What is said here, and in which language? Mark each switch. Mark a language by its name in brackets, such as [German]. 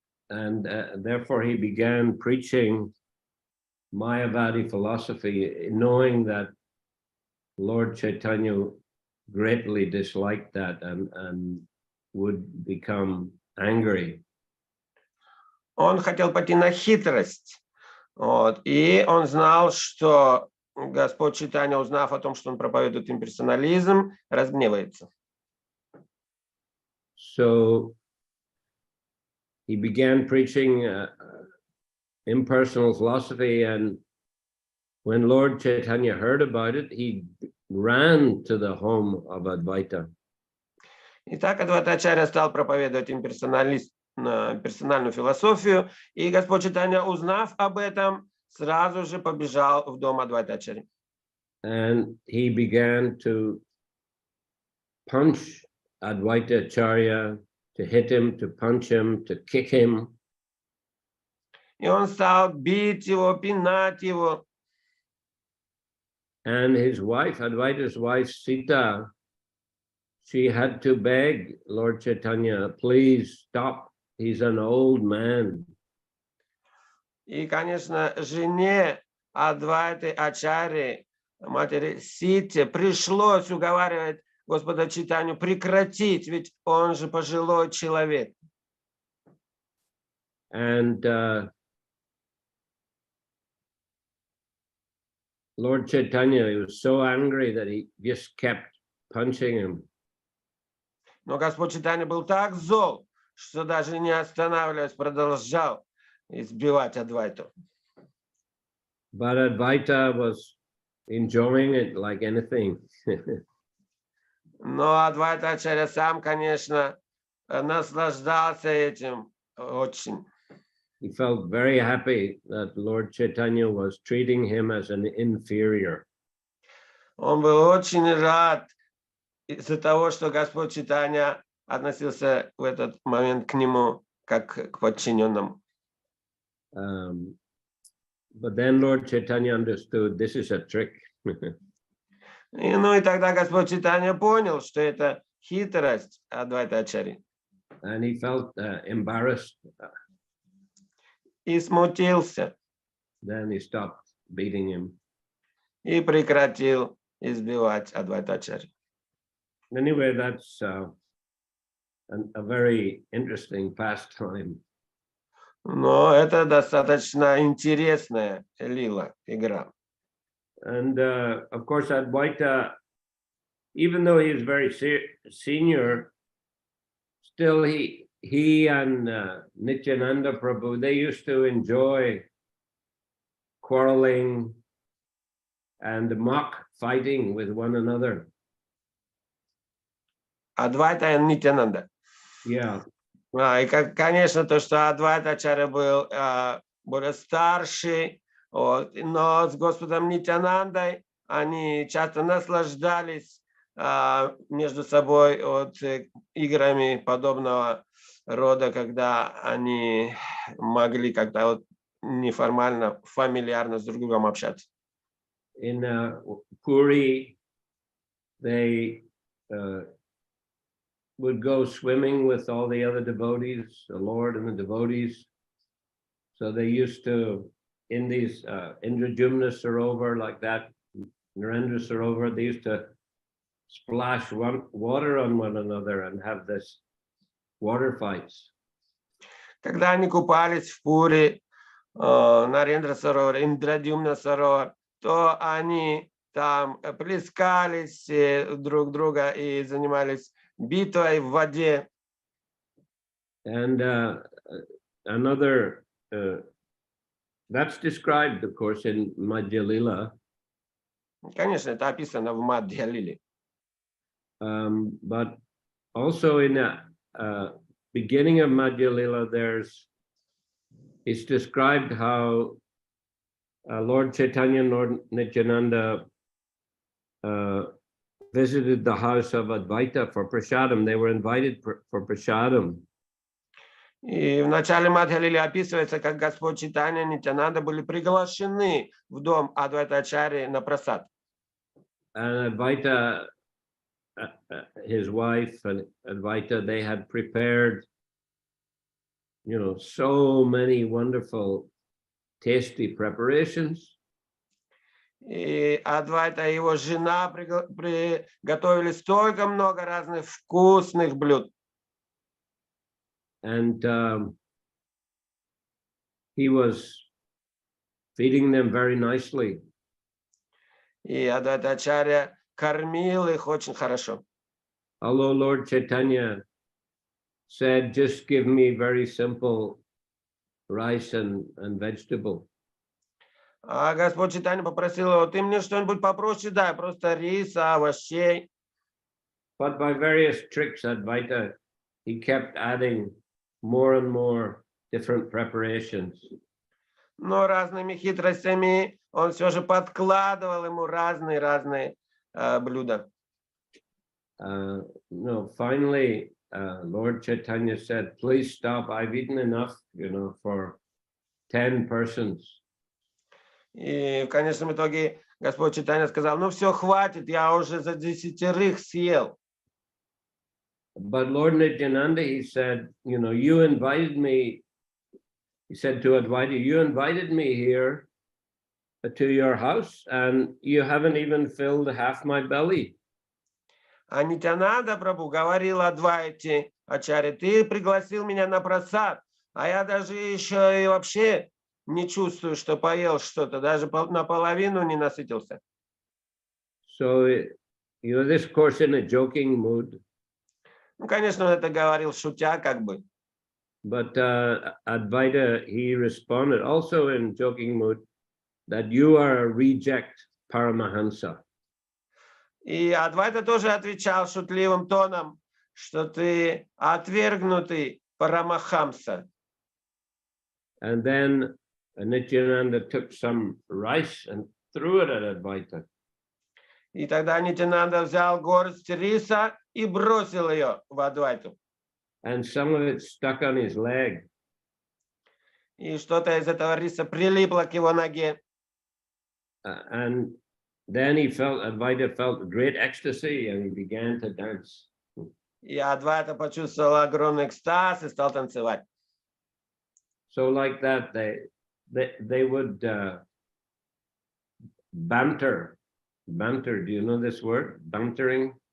[English] And therefore, he began preaching Mayavadi philosophy, knowing that Lord Chaitanya greatly disliked that and would become angry. [Russian] Он хотел пойти на хитрость. Вот, и он знал, что Господь Чайтанья, узнав о том, что он проповедует имперсонализм, разгневается. [English] So he began preaching impersonal philosophy, and when Lord Chaitanya heard about it, he ran to the home of Advaita. [Russian] Итак, Адвайта Ачарья стал проповедовать персональную философию, и Господь Чайтанья, узнав об этом, сразу же побежал в дом Адвайта Ачарьи. [English] And he began to punch Advaita Acharya, to hit him, to punch him, to kick him. [Russian] И он стал бить его, пинать его. [English] And his wife, Advaita's wife, Sita, she had to beg Lord Chaitanya, please stop. He's an old man. [Russian] И, конечно, жене Адвайты Ачарьи, матери Сити, пришлось уговаривать Господа Чайтанью прекратить, ведь он же пожилой человек. [English] And Lord Chaitanya, he was so angry that he just kept punching him. [Russian] Но Господь Чайтанья был так зол, что даже не останавливаясь, продолжал избивать Адвайту. [English] But Advaita was enjoying it like anything. [Russian] Но Адвайта Ачарья сам, конечно, наслаждался этим очень. [English] He felt very happy that Lord Chaitanya was treating him as an inferior. [Russian] Он был очень рад из-за того, что Господь Чайтанья относился в этот момент к нему как к подчиненному. [English] But then Lord Chaitanya understood this is a trick. [Russian] И тогда Господь Чайтанья понял, что это хитрость Адвайта Ачарьи. [English] And he felt embarrassed. [Russian] И смутился. [English] Then he stopped beating him. [Russian] И прекратил избивать Адвайта Ачарьи. [English] Anyway, that's a very interesting pastime. [Russian] Но это достаточно интересная лила, игра. [English] And of course, Advaita, even though he is very senior, still he and Nityananda Prabhu, they used to enjoy quarreling and mock fighting with one another. [Russian] Адвайта и Нитянанда. [English] Yeah. [Russian] И, конечно, то, что Адвайта Ачарья был более старший, но с Господом Нитянандой они часто наслаждались между собой играми подобного рода, когда они могли как-то неформально, фамильярно с друг другом общаться. [English] In Puri, they would go swimming with all the other devotees, the Lord and the devotees. So they used to, in these Indrajumna Sarovar like that, Narendra Sarovar, they used to splash water on one another and have this water fights. [Russian] Когда они купались в Пури, Нарендра Саровар, Индрадюмна Саровар, то они там плескались друг друга и занимались битвой в воде. [English] And another, that's described, of course, in Madhya Lila. [Russian] Конечно, это описано в Мадхья Лиле. [English] But also in the beginning of Madhya Lila, it's described how Lord Chaitanya and Lord Nityananda visited the house of Advaita for prasadam. They were invited for prasadam. [Russian] И в начале Мадхья Лилы описывается, как Господь Чайтанья и Нитянанда были приглашены в дом Адвайта Ачарьи на прасад. [English] And Advaita, his wife and Advaita, they had prepared, so many wonderful, tasty preparations. [Russian] И Адвайта и его жена приготовили столько много разных вкусных блюд. [English] And he was feeding them very nicely. [Russian] И Адвайта Ачарья кормил их очень хорошо. [English] Although Lord Chaitanya said, just give me very simple rice and vegetable. [Russian] А Господь Чайтанья попросил его, ты мне что-нибудь попроще дай, просто риса, овощей. [English] But by various tricks, Advaita, he kept adding more and more different preparations. [Russian] Но разными хитростями он все же подкладывал ему разные блюда. [English] Finally, Lord Chaitanya said, please stop, I've eaten enough, for 10 persons. [Russian] И в конечном итоге Господь Чайтанья сказал, ну все, хватит, я уже за 10 съел. [English] But Lord Nityananda, he said, you invited me he said to Advaita, you invited me here to your house and you haven't even filled half my belly. [Russian] А Нитянанда Прабху говорил Адвайте Ачарье, ты пригласил меня на просад, а я даже еще и вообще не чувствую, что поел что-то, даже наполовину не насытился. [English] So, this course in a joking mood. [Russian] Ну, конечно, он это говорил шутя как бы. [English] But Advaita, he responded also in joking mood that you are a reject Paramahansa. [Russian] И Адвайта тоже отвечал шутливым тоном, что ты отвергнутый Парамахамса. [English] And then Nityananda took some rice and threw it at Advaita. [Russian] И тогда Нитянанда взял горсть риса и бросил ее в Адвайту. [English] And some of it stuck on his leg. [Russian] И что-то из этого риса прилипло к его ноге. [English] And then Advaita felt great ecstasy and he began to dance. [Russian] И Адвайта почувствовал огромный экстаз и стал танцевать. [English] So like that, they would banter. Banter, do you know this word? Bantering?